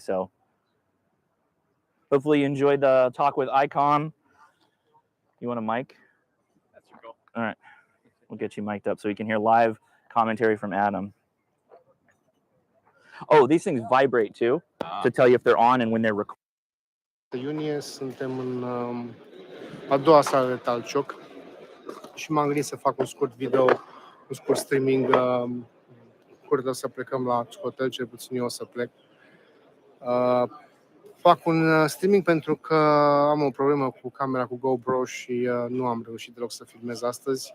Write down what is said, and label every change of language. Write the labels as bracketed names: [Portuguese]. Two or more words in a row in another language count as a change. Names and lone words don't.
[English] So hopefully you enjoyed the talk with ICOM. You want a mic? That's cool. All right. We'll get you mic'd up so you can hear live commentary from Adam. Oh, these things vibrate too to tell you if they're on and when they're recording. [Romanian] Iunie suntem în a doua sală de Talcioc și m-am gândit să fac un scurt video, un scurt streaming. Curând o să plecăm la hotel, cel puțin eu o să plec. Fac un streaming pentru că am o problemă cu camera cu GoPro și nu am reușit deloc să filmez astăzi.